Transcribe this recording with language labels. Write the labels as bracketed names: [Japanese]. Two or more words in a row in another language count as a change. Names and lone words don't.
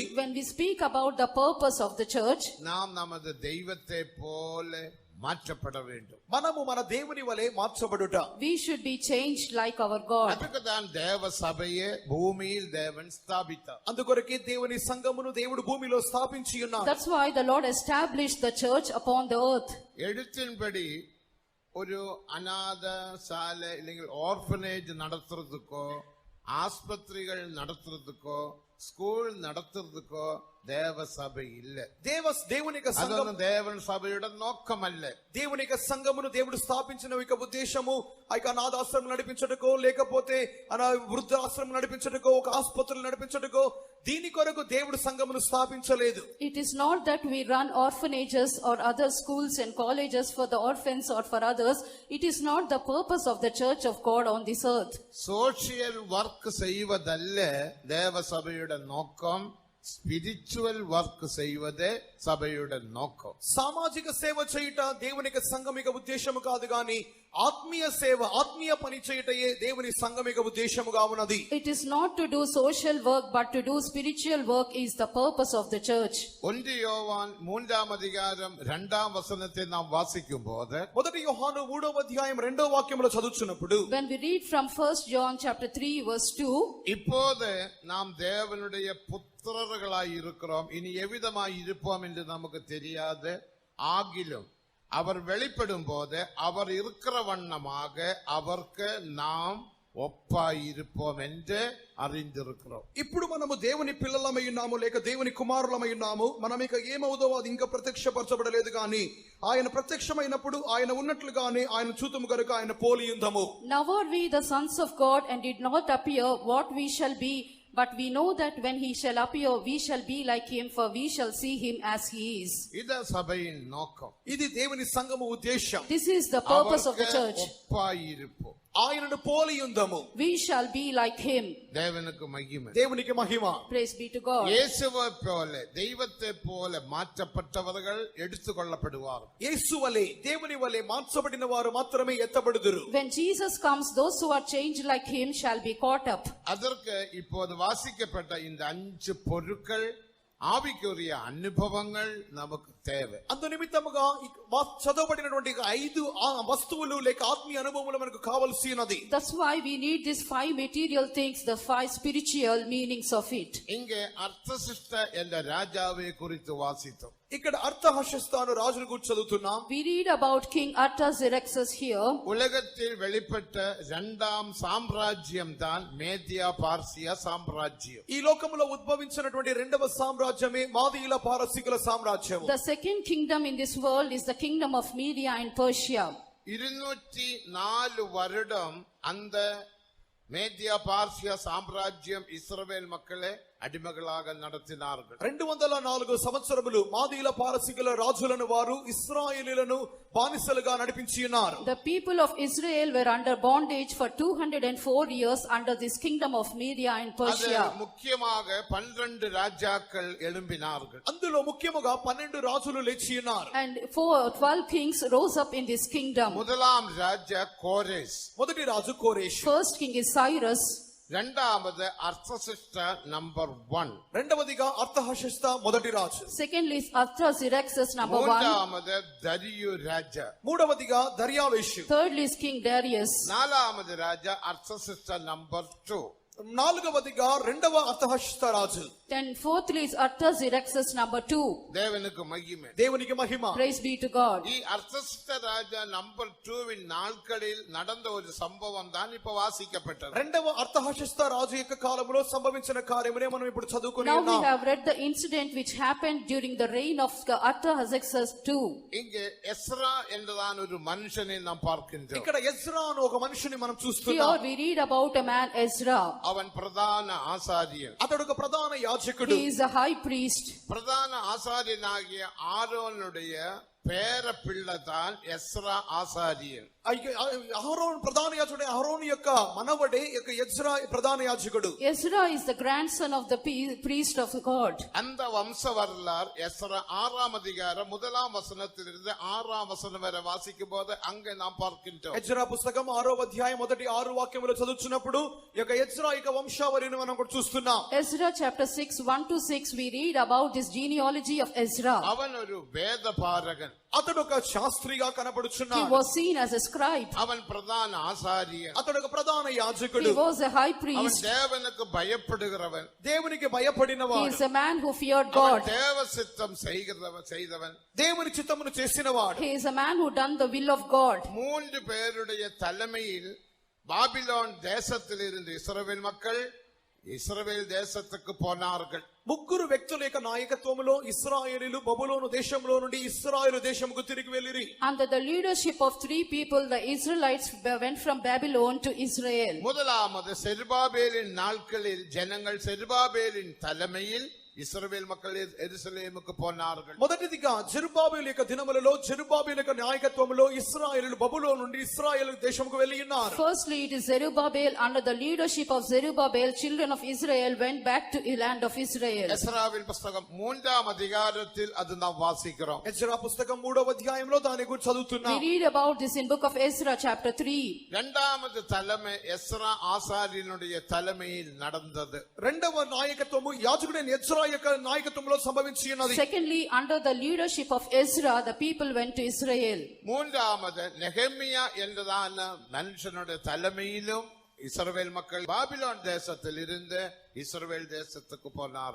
[English] When we speak about the purpose of the church, [Tamil] நாம் நமது தெய்வத்தை போல மாற்றப்பட வேண்டும். [Telugu] మనము మన దేవుని వలె మార్చబడుట. [English] we should be changed like our God. [Tamil] அதுக்கு தான் தேவ சபையை பூமியில் தேவன் ஸ்தாபித்தார். [Telugu] అందుకొరకే దేవుని సంఘమును దేవుడు భూమిలో స్థాపించి ఉన్నాడు. [English] That's why the Lord established the church upon the earth. [Tamil] எழுத்தின்படி ஒரு அநாத சாலை இல்லைங்க ஆர்ஃபனேஜ் நடத்துறதுக்கோ ஆஸ்பத்திரிகள் நடத்துறதுக்கோ ஸ்கூல் நடத்துறதுக்கோ தேவ சபை இல்ல. [Telugu] దేవుని యొక్క సంఘము [Tamil] தேவன் சபையோட நோக்கம் அல்ல. [Telugu] దేవుని యొక్క సంఘమును దేవుడు స్థాపించిన యొక్క ఉద్దేశము ఆ యొక్క అనాథాశ్రమం నడిపించటకో లేకపోతే వృద్ధాశ్రమం నడిపించటకో ఒక ఆసుపత్రులు నడిపించటకో దీని కొరకు దేవుడు సంఘమును స్థాపించలేదు. [English] It is not that we run orphanages or other schools and colleges for the orphans or for others. It is not the purpose of the church of God on this earth. social work [Tamil] செய்வதல்ல தேவ சபையோட நோக்கம். [English] spiritual work [Tamil] செய்வதே சபையோட நோக்கம். [Telugu] సామాజిక సేవ చేయుట దేవుని యొక్క సంఘం యొక్క ఉద్దేశము కాదు గాని ఆత్మీయ సేవ ఆత్మీయ పని చేయుటయే దేవుని సంఘం యొక్క ఉద్దేశముగా ఉన్నది. [English] It is not to do social work but to do spiritual work is the purpose of the church. [Tamil] 1 யோவான் 3ஆம் அதிகாரம் 2ஆம் வசனத்தை நாம் வாசிக்கும்போது [Telugu] మొదటి యోహాను 3వ అధ్యాయం 2వ వాక్యములో చదువుచున్నప్పుడు [English] When we read from 1 John chapter 3 verse 2, [Tamil] இப்போது நாம் தேவனுடைய புத்திரர்களாய் இருக்கிறோம், இனி எவ்விதமாய் இருப்போம் என்று நமக்கு தெரியாது. ஆகிலும் அவர் வெளிப்படும் போது அவர் இருக்கிற வண்ணமாக அவருக்கு நாம் ఒప్పాయిరుపోం என்று அறிந்திருக்கிறோம். [Telugu] ఇప్పుడు మనము దేవుని పిల్లలమై ఉన్నాము లేక దేవుని కుమారులమై ఉన్నాము. మనం ఇక ఏమవుదో అది ఇంకా ప్రత్యక్షపరచబడలేదు కానీ ఆయన ప్రత్యక్షమైనప్పుడు ఆయన ఉన్నట్లుగానే ఆయన చూతుము గనుక ఆయన పోలి ఉందము. [English] Now are we the sons of God and did not appear what we shall be, but we know that when he shall appear we shall be like him, for we shall see him as he is. [Tamil] இது சபையின் நோக்கம். [Telugu] ఇది దేవుని సంఘము ఉద్దేశం. [English] This is the purpose of the church. [Tamil] ఒప్పాయిరుపో. [Telugu] ఆయనను పోలి ఉందము. [English] We shall be like him. [Tamil] தேவனுக்கு மகிமை. [Telugu] దేవునికి మహిమ. [English] Praise be to God. [Tamil] இயேசுவை போல தெய்வத்தை போல மாற்றப்பட்டவர்கள் எடுத்துக்கொள்ளப்படுவார்கள். [Telugu] యేసు వలె దేవుని వలె మార్చబడిన వారు మాత్రమే ఎత్తబడుదురు. [English] When Jesus comes, those who are changed like him shall be caught up. [Tamil] அதற்கு இப்போது வாசிக்கப்பட்ட இந்த 5 பொருட்கள் ஆவிக்குரிய அனுபவங்கள் நமக்கு தேவை. [Telugu] అందు నిమిత్తముగా చదవబడినటువంటి 5 వస్తువులు లేక ఆత్మీయ అనుభవములు మనకు కావాల్సి ఉన్నది. [English] That's why we need these 5 material things, the 5 spiritual meanings of it. [Tamil] இங்கே அர்த்தசிஷ்ட என்ற ராஜாவை குறித்து வாசித்தோம். [Telugu] ఇక్కడ అర్థహశస్తాను రాజును గురించి చదువుతున్నాం. [English] We read about King Artaxerxes here. [Tamil] உலகத்தில் வெளிப்பட்ட 2ஆம் சாம்ராஜ்யம் தான் மேதியா பார்சியா சாம்ராஜ்யம். [Telugu] ఈ లోకములో ఉద్భవించినటువంటి రెండవ సామ్రాజ్యమే మాదీయుల పారసీకుల సామ్రాజ్యం. [English] The second kingdom in this world is the kingdom of Media and Persia. [Tamil] 204 வருடம் அந்த மேதியா பார்சியா சாம்ராஜ்யம் இஸ்ரவேல் மக்களை அடிமைகளாக நடத்தினார்கள். [Telugu] 204 సంవత్సరములు మాదీయుల పారసీకుల రాజులను వారు ఇశ్రాయేలీయులను బానిసలుగా నడిపించి ఉన్నారు. [English] The people of Israel were under bondage for 204 years under this kingdom of Media and [Tamil] அது [English] Persia. [Tamil] முக்கியமாக 12 ராஜாக்கள் எழும்பினார்கள். [Telugu] అందులో ముఖ్యముగా 12 రాజులు లేచి ఉన్నారు. [English] And 12 kings rose up in this kingdom. [Tamil] முதலாம் ராஜா கோரேஸ். [Telugu] మొదటి రాజు కోరేషు. [English] First king is Cyrus. [Tamil] இரண்டாவது அர்த்தசிஷ்ட நம்பர் 1. [Telugu] రెండవదిగా అర్థహశస్త మొదటి రాజు. [English] Secondly is Artaxerxes number 1. [Tamil] மூன்றாவது தரியு ராஜா. [Telugu] మూడవదిగా దర్యావేషు. [English] Thirdly is King Darius. [Tamil] நாலாவது ராஜா அர்த்தசிஷ்ட நம்பர் 2. [Telugu] నాలుగవదిగా రెండవ అర్థహశస్త రాజు. [English] Then fourthly is Artaxerxes number 2. [Tamil] தேவனுக்கு மகிமை. [Telugu] దేవునికి మహిమ. [English] Praise be to God. [Telugu] ఈ అర్ధస్థ రాజా నంబర్ 2 [Tamil] நாட்களில் நடந்த ஒரு சம்பவம் தான் இப்ப வாசிக்கப்பட்டது. [Telugu] రెండవ అర్థహశస్త రాజు యొక్క కాలంలో సంభవించిన కార్యమునే మనం ఇప్పుడు చదువుకొని [English] Now we [Telugu] ఉన్నాం. [English] have read the incident which happened during the reign of Artaxerxes II. [Tamil] இங்கே எஸ்ரா என்றுதான் ஒரு மனுஷனை நாம் பார்க்கின்றோம். [Telugu] ఇక్కడ ఎజ్రా అను ఒక మనిషిని మనం [English] Here [Telugu] చూస్తున్నాం. [English] we read about a man Ezra. [Tamil] அவன் பிரதான ஆசாரியன். [Telugu] అతడు ఒక ప్రధాన యాజకుడు. [English] He is a high priest. [Tamil] பிரதான ஆசாரியனாகிய ஆரோனுடைய பேர பிள்ளைதான் எஸ்ரா ஆசாரியன். [Telugu] అహరోన్ ప్రధాన యాజకుడు. అహరోన్ యొక్క మనవడే యొక్క ఎజ్రా ప్రధాన యాజకుడు. [English] Ezra is the grandson of the priest of God. [Tamil] அந்த வம்ச வரலாறு எஸ்ரா 6ஆம் அதிகாரம் 1ஆம் வசனத்திலிருந்து 6ஆம் வசனம் வரை வாசிக்கும் போது அங்கே நாம் பார்க்கின்றோம். [Telugu] ఎజ్రా పుస్తకం 6వ అధ్యాయం మొదటి 6 వాక్యములు చదువుతున్నప్పుడు యొక్క ఎజ్రా యొక్క వంశావళిని మనం కూడా చూస్తున్నాం. [English] Ezra chapter 6 1 to 6 we read about this genealogy of Ezra. [Tamil] அவன் ஒரு வேத பாரகன். [Telugu] అతడు ఒక శాస్త్రిగా [English] He [Telugu] కనబడుచున్నాడు. [English] was seen as a scribe. [Tamil] அவன் பிரதான ஆசாரியன். [Telugu] అతడు ఒక ప్రధాన యాజకుడు. [English] He was a high [Tamil] அவன் [English] priest. [Tamil] தேவனுக்கு பயப்படுகிறவன். [Telugu] దేవునికి [English] He [Telugu] భయపడినవాడు. [English] is a man who feared [Tamil] அவன் [English] God. [Tamil] தேவ சித்தம் செய்தவன். [Telugu] దేవుని చిత్తమును చేసినవాడు. [English] He is a man who done the will of God. [Tamil] 3 பேருடைய தலைமையில் பாபிலோன் தேசத்திலிருந்து இஸ்ரவேல் மக்கள் இஸ்ரவேல் தேசத்துக்கு போனார்கள். [Telugu] ముగ్గురు వ్యక్తుల యొక్క నాయకత్వములో ఇశ్రాయేలీయులు బబులోను దేశంలో నుండి ఇశ్రాయేలు దేశముకు తిరిగి వెళ్ళిరి. [English] Under the leadership of 3 people, the Israelites went from Babylon to Israel. [Tamil] முதலாவது செருபாபேலின் நாட்களில் ஜனங்கள் செருபாபேலின் தலைமையில் இஸ்ரவேல் மக்கள் எருசலேமுக்கு போனார்கள். [Telugu] మొదటిదిగా జెరుబ్బాబెలు యొక్క దినములలో జెరుబ్బాబెలు యొక్క నాయకత్వములో ఇశ్రాయేలీయులు బబులోను నుండి ఇశ్రాయేలు దేశముకు వెళ్ళి ఉన్నారు. [English] Firstly, it is Zerubbabel. Under the leadership of Zerubbabel, children of Israel went back to the land of Israel. [Tamil] எஸ்ராவின் புத்தகம் 3ஆம் அதிகாரத்தில் அது நாம் வாசிக்கிறோம். [Telugu] ఎజ్రా పుస్తకం 3వ అధ్యాయంలో దాని గురించి [English] We [Telugu] చదువుతున్నాం. [English] read about this in book of Ezra chapter 3. [Tamil] இரண்டாவது தலைமை எஸ்ரா ஆசாரியனுடைய தலைமையில் நடந்தது. [Telugu] రెండవ నాయకత్వము యాజకుడైన ఎజ్రా యొక్క నాయకత్వంలో సంభవించి ఉన్నది. [English] Secondly, under the leadership of Ezra, the people went to Israel. [Tamil] மூன்றாவது நெகேமியா என்றதான மனுஷனுடைய தலைமையிலும் இஸ்ரவேல் மக்கள் பாபிலோன் தேசத்தில் இருந்து இஸ்ரவேல் தேசத்துக்கு போனார்கள்.